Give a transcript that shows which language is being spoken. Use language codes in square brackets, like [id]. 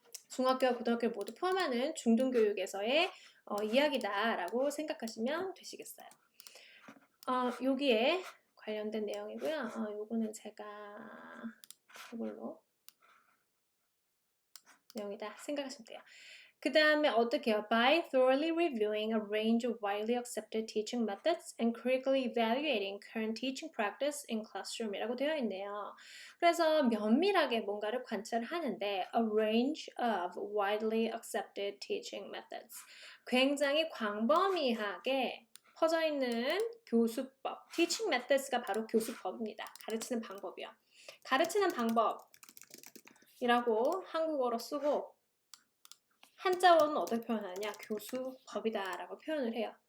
[ko] 중학교와 고등학교를 모두 포함하는 중등교육에서의 이야기다라고 생각하시면 되시겠어요. 여기에 관련된 내용이고요. 요거는 제가 이걸로 내용이다 생각하시면 돼요. 그 다음에 어떻게 해요? [en] By thoroughly reviewing a range of widely accepted teaching methods and critically evaluating current teaching practice in classroom이라고 [ko] 되어 있네요. 그래서 면밀하게 뭔가를 관찰하는데 [en] a range of widely accepted teaching methods. [ko] 굉장히 광범위하게 퍼져 있는 교수법. teaching methods가 바로 교수법입니다. 가르치는 방법이요. 가르치는 방법이라고 한국어로 쓰고 한자어는 어떻게 표현하냐? 교수법이다 라고 표현을 해요.